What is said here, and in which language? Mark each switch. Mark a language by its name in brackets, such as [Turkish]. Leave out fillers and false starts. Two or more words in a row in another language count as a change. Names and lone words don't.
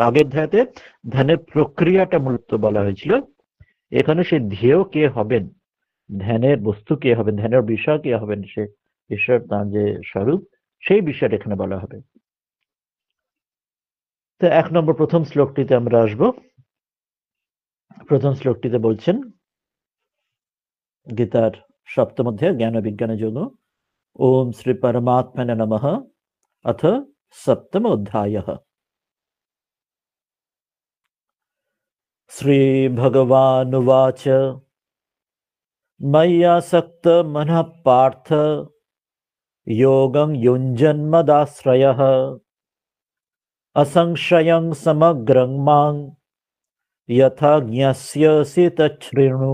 [Bangla] আগের ধ্যানে ধ্যানের প্রক্রিয়াটা মূলত বলা হয়েছিল, এখানে সেই ধ্যেয় কে হবেন, ধ্যানের বস্তু কে হবেন, ধ্যানের বিষয় কে হবেন, সে ঈশ্বর তার যে স্বরূপ, সেই বিষয়টা এখানে বলা হবে। তো 1 নম্বর প্রথম শ্লোকটিতে আমরা আসব। প্রথম শ্লোকটিতে বলছেন গীতার সপ্তম অধ্যায় জ্ঞান বিজ্ঞানের জন্য, [Sanskrit] ওম শ্রী পরমাত্মনে নমঃ अथ सप्तम अध्यायः। श्री भगवानुवाच मय्यासक्त मनः पार्थ योगं युञ्जन्मदाश्रयः असंशयं समग्रं मां यथा ज्ञास्यसि तच्छृणु।